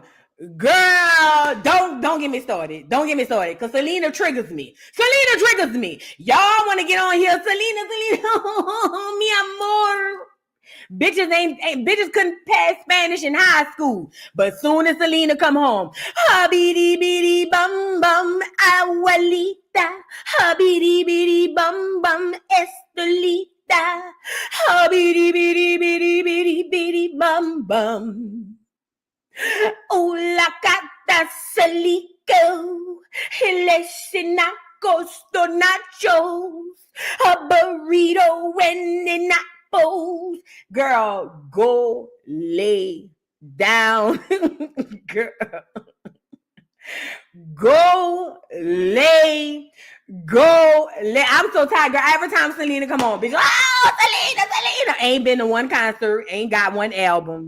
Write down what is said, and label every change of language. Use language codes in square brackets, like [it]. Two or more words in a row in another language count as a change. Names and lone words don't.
[en] Girl, don't get me started. Don't get me started, because Selena triggers me. Y'all want to get on here, Selena, [es] mi amor. [en] Bitches couldn't pass Spanish in high school, but soon as Selena come home, habidi bidi bum bum abuelita, habidi bidi bum bum estolita, habidi bidi bidi bidi bidi bum bum. Oh, la cata salico, lesinacos, nachos, a burrito and apples. Girl, go lay down. Girl, go lay. I'm so tired, girl. Every time Selena come on, bitch, oh, Selena. Ain't been to one concert, ain't got one album.